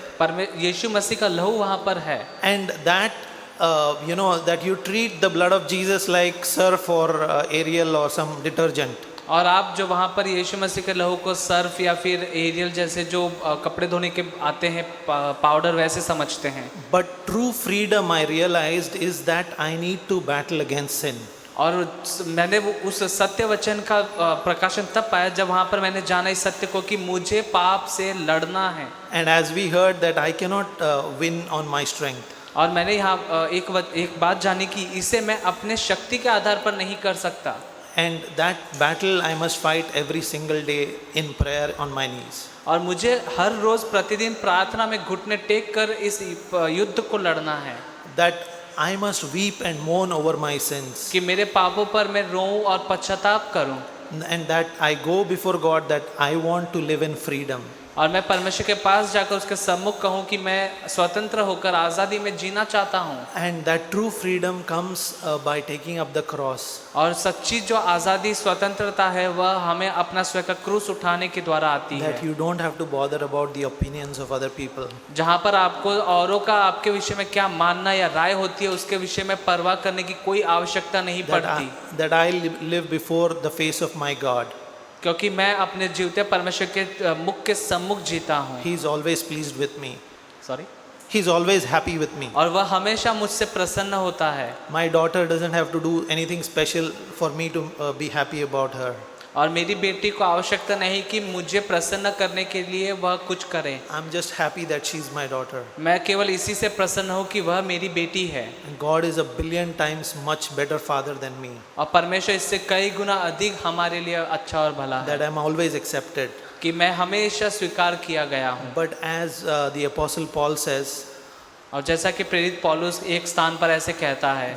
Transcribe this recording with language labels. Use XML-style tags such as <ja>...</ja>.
<hi>पर यीशु मसीह का लहू वहाँ पर है।</hi> <en>And that, that you treat the blood of Jesus like Surf or Ariel or some detergent.</en> <hi>और आप जो वहाँ पर यीशु मसीह के लहू को सर्फ या फिर एरियल जैसे जो कपड़े धोने के आते हैं पाउडर वैसे समझते हैं।</hi> <en>But true freedom, I realized, is that I need to battle against sin.</en> <hi>और मैंने वो उस सत्य वचन का प्रकाशन तब पाया जब वहाँ पर मैंने जाना इस सत्य को कि मुझे पाप से लड़ना है।</hi> <en>And as we heard, that I cannot win on my strength.</en> <hi>और मैंने यहाँ एक बात जानी कि इसे मैं अपने शक्ति के आधार पर नहीं कर सकता।</hi> <en>And that battle I must fight every single day in prayer on my knees.</en> <hi>और मुझे हर रोज प्रतिदिन प्रार्थना में घुटने टेक कर इस युद्ध को लड़ना है।</hi> <en>That I must weep and mourn over my sins.</en> <hi>कि मेरे पापों पर मैं रोऊं और पश्चाताप करूं।</hi> <en>And that I go before God that I want to live in freedom.</en> <hi>और मैं परमेश्वर के पास जाकर उसके सम्मुख कहूं कि मैं स्वतंत्र होकर आज़ादी में जीना चाहता हूं।</hi> <en>And that true freedom comes by taking up the cross.</en> <hi>और सच्ची जो आज़ादी स्वतंत्रता है वह हमें अपना स्वयं का क्रूस उठाने के द्वारा आती</hi> <en>That</en> <hi>है।</hi> <en>you don't have to bother about the opinions of other people.</en> <hi>जहाँ पर आपको औरों का आपके विषय में क्या मानना या राय होती है उसके विषय में परवाह करने की कोई आवश्यकता नहीं पड़ती।</hi> <en>That I live before the face of my God.</en> <hi>क्योंकि मैं अपने जीवते परमेश्वर के मुख के सम्मुख जीता हूँ।</hi> <en>He is always pleased with me. Sorry. He is always happy with me.</en> <hi>और वह हमेशा मुझसे प्रसन्न होता है।</hi> <en>My daughter doesn't have to do anything special for me to be happy about her.</en> <hi>और मेरी बेटी को आवश्यकता नहीं कि मुझे प्रसन्न करने के लिए वह कुछ करे।</hi> <en>I'm just happy that she's my daughter.</en> <hi>मैं केवल इसी से प्रसन्न हूँ कि वह मेरी बेटी है।</hi> <en>And God is a billion times much better father than me.</en> <hi>और परमेश्वर इससे कई गुना अधिक हमारे लिए अच्छा और भला है।</hi> <en>That I'm always accepted.</en> <hi>कि मैं हमेशा स्वीकार किया गया हूँ।</hi> <en>But as the Apostle Paul says,</en> <hi>और जैसा कि प्रेरित पौलुस एक स्थान पर ऐसे कहता है</hi>